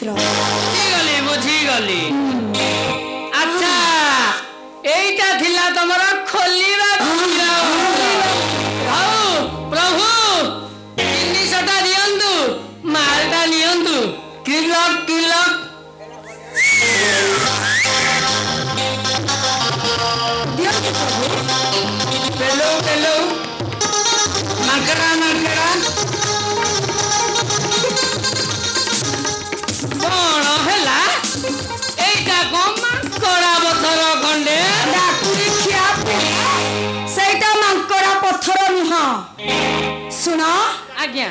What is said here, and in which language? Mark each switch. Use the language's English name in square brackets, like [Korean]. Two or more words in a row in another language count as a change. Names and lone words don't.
[Odia] ବୁଝିଗଲି। ଆଚ୍ଛା, ଏଇଟା ଥିଲା ତମର ଖୋଲିବା ମନ୍ତ୍ର। ହଉ ପ୍ରଭୁ, ଜିନିଷଟା ଦିଅନ୍ତୁ, ମାଲଟା ନିଅନ୍ତୁ। କିଲକ କିଲକ ଦିଅନ୍ତୁ ପ୍ରଭୁ। ପେଲୋ ପେଲୋ ମାଙ୍କଡା ମାଙ୍କଡା কଣ ହେଲା? এইটা କଣ ମାଙ୍କଡା ପଥର ଖଣ୍ଡେ? ଡାକୁରି ଖିଆ ସେଇଟା ମାଙ୍କଡା ପଥର ନୁହଁ। ଶୁଣ, ଆଜ୍ଞା।